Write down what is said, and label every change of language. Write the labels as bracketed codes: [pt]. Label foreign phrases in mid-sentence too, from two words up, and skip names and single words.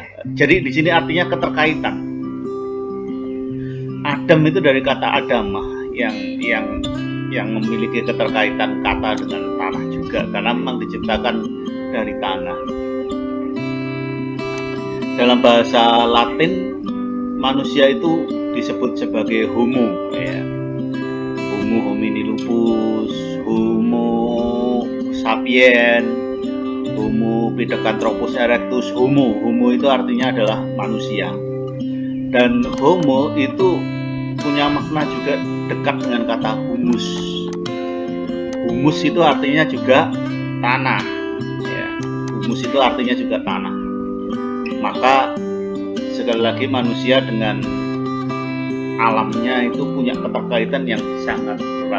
[id] Jadi di sini artinya keterkaitan. Adam itu dari kata adamah yang memiliki keterkaitan kata dengan tanah juga, karena memang diciptakan dari tanah. Dalam bahasa Latin manusia itu disebut sebagai homo ya. [la] Homo homini lupus, homo sapien, homo pithecanthropus erectus. [id] Homo itu artinya adalah manusia. Dan homo itu punya makna juga dekat dengan kata humus. Humus itu artinya juga tanah ya. Humus itu artinya juga tanah. Maka sekali lagi manusia dengan alamnya itu punya keterkaitan yang sangat erat.